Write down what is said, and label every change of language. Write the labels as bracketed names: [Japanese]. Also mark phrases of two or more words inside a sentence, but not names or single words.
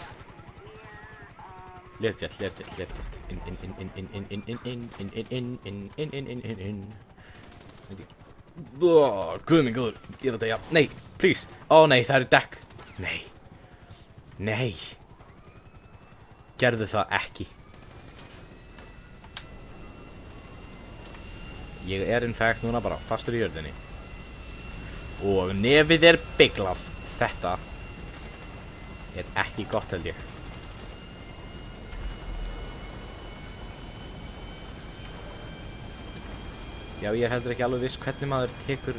[Icelandic] Learjet. In. Guð minn góður. Ég er að deyja. Nei, please. Nei, það eru dekk. Nei. Gerðu það ekki. Ég er [English] in fact [Icelandic] núna bara fastur í jörðinni. Og nefið er bygglað. Þetta er ekki gott held ég. Já, ég er heldur ekki alveg viss hvernig maður tekur...